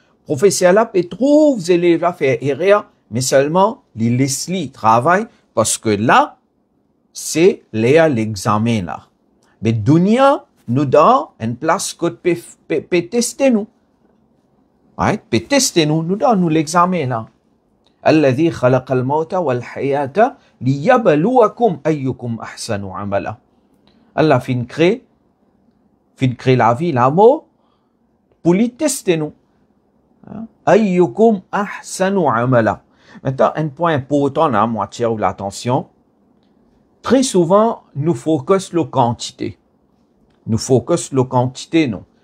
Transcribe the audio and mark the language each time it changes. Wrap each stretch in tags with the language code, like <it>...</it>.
<fr>Le professeur là peut trouver les élèves là faire erreur, mais seulement les laisse travailler parce que là, c'est l'examen là. Mais dunya nous donne une place que peut tester nous. Right? Peut tester nous, nous donne nous l'examen là.</fr> <ar>الذي خلق الموت والحياة ليبلوكم أيكم أحسن عملا.</ar> <fr>Allah fin créer la vie, la mort, pour les tester nous.</fr> <ar>Ayyukum ahsanu amala.</ar> <fr>Maintenant, un point important là, moi, tiens l'attention. Très souvent, nous focus la quantité. Nous focus la quantité, non.</fr>